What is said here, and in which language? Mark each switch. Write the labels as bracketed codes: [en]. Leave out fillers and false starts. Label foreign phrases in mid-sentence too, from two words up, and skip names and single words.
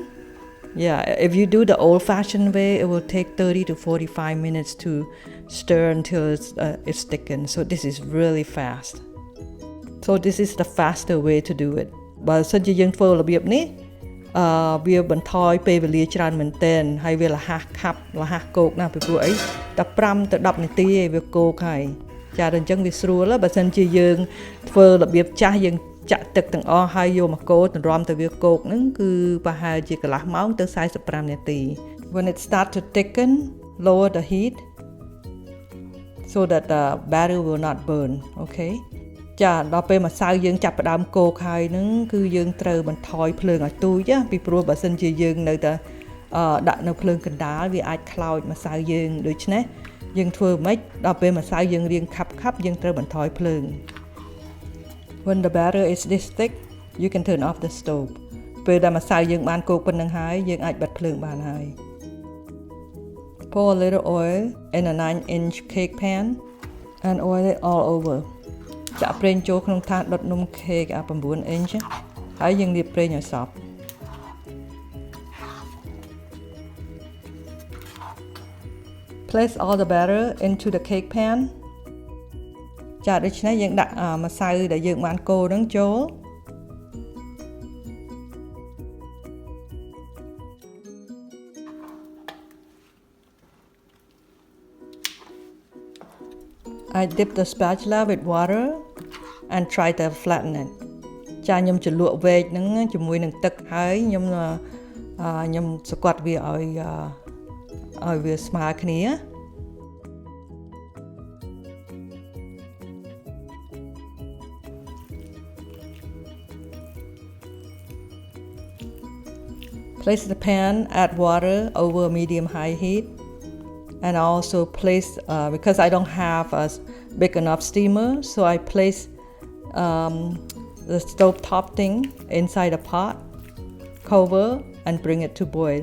[en] Yeah, if you do the old-fashioned way, it will take 30 to 45 minutes to stir until it's thickened. So this is really fast. So this is the faster way to do it. [km] បើសិនជាយើងធ្វើរបៀបនេះវាបន្ថយពេលវេលាច្រើនមែនទែនហើយវារហ័សខាប់រហ័សគោកណាស់ពីព្រោះអីតែ5ទៅ10នាទីឯងវាគោកហើយចាអញ្ចឹងវាស្រួលបើសិនជាយើងធ្វើរបៀបចាស់យើងចាក់ទឹកទាំងអស់ហើយយកមកកូរទម្រាំទៅវាគោកហ្នឹងគឺប្រហែលជាកន្លះម៉ោងទៅ45នាទី [en] When it start to thicken, lower the heat so that the batter will not burn. [km] Okay ចាដល់ពេលម្សៅយើងចាប់ផ្ដើមគោកហើយហ្នឹងគឺយើងត្រូវបន្ថយភ្លើងឲ្យទូចពីព្រោះបើសិនជាយើងនៅតែដាក់នៅភ្លើងកណ្ដាលវាអាចខ្លោចម្សៅយើងដូច្នេះយើងធ្វើម៉េចដល់ពេលម្សៅយើងរៀងខាប់យើងត្រូវបន្ថយភ្លើង [en] When the batter is this thick, you can turn off the stove. [km] ពេលដែលម្សៅយើងបានគោកប៉ុណ្្នឹងហើយយើងអាចបិទភ្លើងបានហើយ [en] Pour a little oil in a 9-inch cake pan and oil it all over [km] ចាក់ប្រេងចូលក្នុងថាសដុតនំ cake 9 inch ហើយយើងលាបប្រេងឲ្យសព្វ [en] Place all the batter into the cake pan [km] ចាដូច្នេះយើងដាក់ម្សៅដែលយើងបានកូរហ្នឹងចូល [en] I dip the spatula with water and try to flatten it [km] ចាខ្ញុំជ្រលក់វែកហ្នឹងជាមួយនឹងទឹកហើយខ្ញុំសង្កត់វាឲ្យវាស្មើគ្នា [en] Place the pan, add water over medium-high heat, and also place because I don't have a big enough steamer, so I place the stove top thing inside the pot, cover, and bring it to boil.